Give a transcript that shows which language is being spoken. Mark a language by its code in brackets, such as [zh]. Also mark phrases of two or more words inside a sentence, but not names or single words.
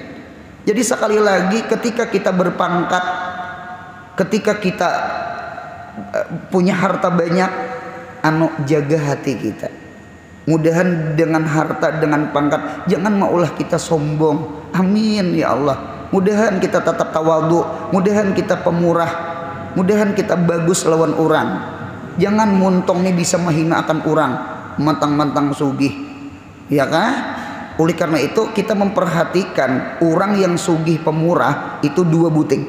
[id] Jadi sekali lagi ketika kita berpangkat, ketika kita punya harta banyak, jaga hati kita. Mudahan dengan harta, dengan pangkat, jangan maulah kita sombong. [ar] Amin ya Allah. [id] Mudahan kita tetap tawadhu, mudahan kita pemurah. Mudahan kita bagus lawan orang. Jangan muntong nih bisa menghina akan orang. Mantang-mantang sugih. Ya kah? oleh karena itu kita memperhatikan orang yang sugih pemurah itu dua buting.